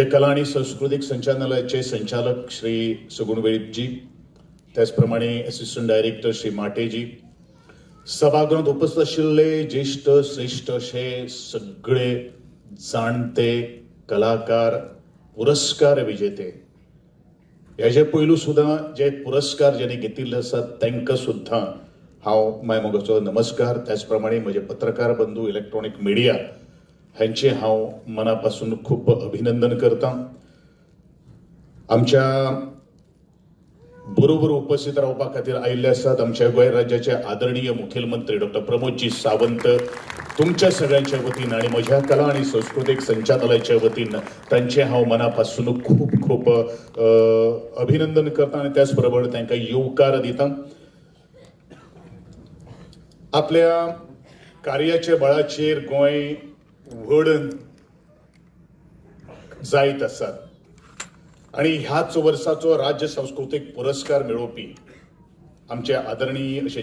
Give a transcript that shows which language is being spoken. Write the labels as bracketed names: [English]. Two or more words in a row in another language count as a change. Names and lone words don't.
[Marathi] कला आणि सांस्कृतिक संचालनालयाचे संचालक श्री सगुणवेळीपजी, त्याचप्रमाणे [English] Assistant Director [Marathi] श्री माटेजी, सभागृहात उपस्थित असलेले ज्येष्ठ श्रेष्ठ असे सगळे जाणते कलाकार, पुरस्कार विजेते, ह्याचे पैलू सुद्धा जे पुरस्कार ज्यांनी घेतिल्ले असतात त्यांना सुद्धा हांव मायमोगाचो नमस्कार. त्याचप्रमाणे माझे पत्रकार बंधू, [English] electronic media [Marathi] ह्यांचे हांव मनापासून खूप अभिनंदन करता. [Konkani] आमच्या बरोबर उपस्थित रावपा खातीर आयिल्ले असतात आमच्या गोंय राज्याचे आदरणीय मुखेलमंत्री डॉक्टर प्रमोदजी सावंत. [Marathi] तुमच्या सगळ्यांच्या वतीनं आणि माझ्या कला आणि सांस्कृतिक संचालनालयाच्या वतीनं त्यांचे हांव मनापासून खूप खूप अभिनंदन करता आणि त्याचबरोबर त्यांना येवकार दिता. [Konkani] आपल्या कार्याच्या बळाचेर गोंय व्हड जायत आसात आणि ह्याच वर्साचो राज्य सांस्कृतिक पुरस्कार मेळोवपी आमचे आदरणीय असे